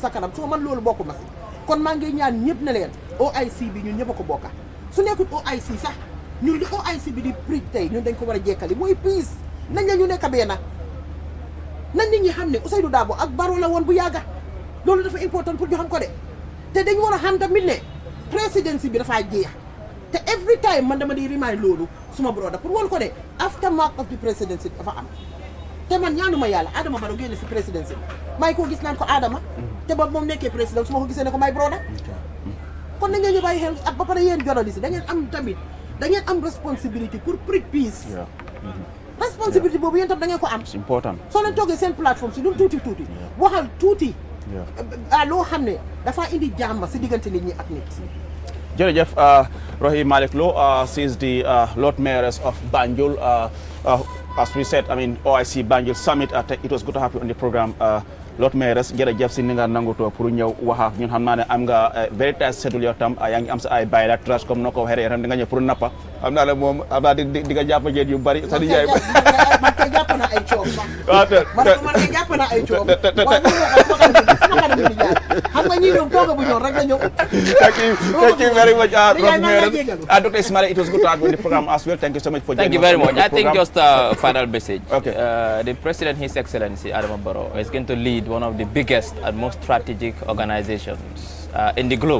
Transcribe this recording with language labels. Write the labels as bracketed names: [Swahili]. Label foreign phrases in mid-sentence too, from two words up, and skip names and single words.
[Wolof] sa kanam soo man loolu bokku ma si kon maa ngi ñaan ñëpp ne leen OIC bi ñun ñëpp a ko bokka su nekkul OIC sax ñun li OIC bi di prix tey ñun dañ ko war a jekkali mooy peace nañ la ñu nekk benn nañ nit ñi xam ne Ousainou Darboe ak Barrow la woon bu yàgga loolu dafa important pour ñu xam ko de te dañ war a xam tamit ne présidence bi dafaa jeex te [English] every time [Wolof] man dama di remind loolu suma broda pour woon ko de [English] aftermath of the presidency [Wolof] dafa am te man ñaanuma yàlla Adama Barrow génn si presidency may ko gis naan ko Adama te ba moom nekkee président su ma ko gisee ne ko may broda kon na ngeen ñu bàyyi xel ak ba pare yéen journaliste da ngeen am tamit da ngeen am responsibility pour prix peace responsibility boobu yéen tam da ngeen ko am [English] it's important [Wolof] soo leen toogee seen plateforme si lu tuuti waxal tuuti loo xam ne dafa indi jàmm si diggante nit ñi ak nit jërëjëf Rohey Malick Lowe [English] she is the Lord Mayoress of Banjul as we said I mean OIC Banjul Summit it was good to have you on the program Lord Mayoress [Wolof] jërëjëf si ni nga nangutoo pour ñëw wax ak ñun xam naa ne am nga [English] very tight schedule [Wolof] yow tam yaa ngi am sa ay bilaterals comme noo ko waxee rek di nga ñëw pour nappa xam naa ne moom am naa di nga jàpp jën yu bari sa di jaay man kay jàpp naa ay coow man kay jàpp naa ay coow xam nga ñi ñoom tooga bu ñoon rek la ñëw [English] thank you very much Lord Mayoress Dr. Ismaila it was good to have you on the program as well thank you so much for joining us. Thank you very much. I think just a final message. Okay. The President, His Excellency Adama Barrow, is going to lead one of the biggest and most strategic organizations in the globe.